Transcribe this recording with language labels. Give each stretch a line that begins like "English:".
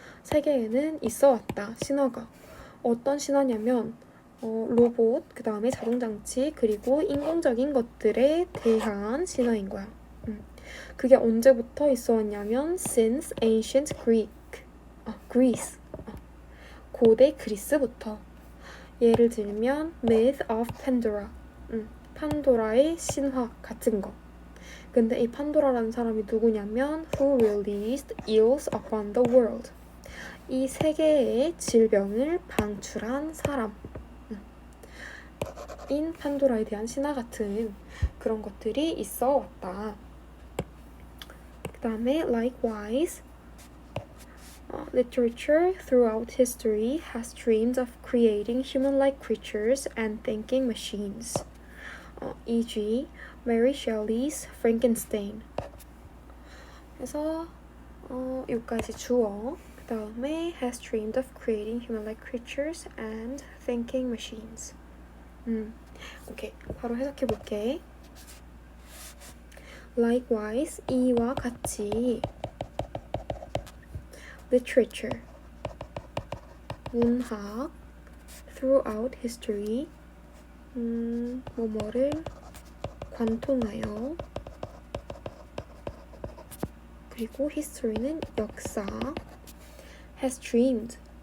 Korean: 세계에는 있어 왔다. 신화가. 어떤 신화냐면 로봇, 그 다음에 자동장치, 그리고 인공적인 것들에 대한 신화인 거야. 그게 언제부터 있어 왔냐면
English: since ancient Greece.
Korean: 고대 그리스부터. 예를 들면
English: myth of Pandora.
Korean: 판도라의 신화 같은 거. 근데 이 판도라라는 사람이 누구냐면
English: who released eels upon the world.
Korean: 이 세계의 질병을 방출한 사람. 인 판도라에 대한 신화 같은 그런 것들이 있어 왔다. 그 다음에
English: likewise literature throughout history has dreamed of creating human-like creatures and thinking machines. e.g. Mary Shelley's Frankenstein.
Korean: 그래서 여기까지 주어. 그 다음에
English: has dreamed of creating human-like creatures and thinking machines.
Korean: 오케이. 바로 해석해볼게.
English: Likewise,
Korean: 이와 같이
English: literature,
Korean: 문학
English: throughout history,
Korean: 뭐뭐를 관통하여 그리고 history는 역사
English: has dreamed